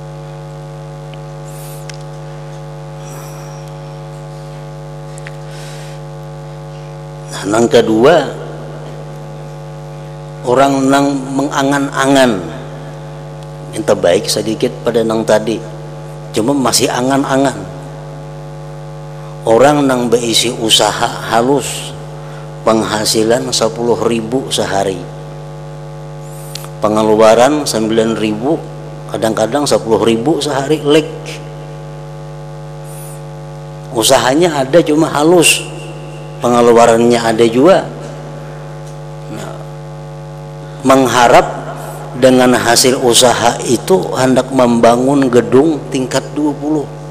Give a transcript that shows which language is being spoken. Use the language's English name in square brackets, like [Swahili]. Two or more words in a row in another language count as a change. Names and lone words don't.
[Banjar] Nah, nang kedua, orang nang mengangan-angan, minta baik sedikit pada nang tadi, cuma masih angan-angan. Orang nang beisi usaha halus, [Indonesian] penghasilan 10.000 sehari, pengeluaran 9.000, kadang-kadang 10.000 sehari, lek. Usahanya ada cuma halus, pengeluarannya ada juga. Nah, mengharap dengan hasil usaha itu hendak membangun gedung tingkat 20.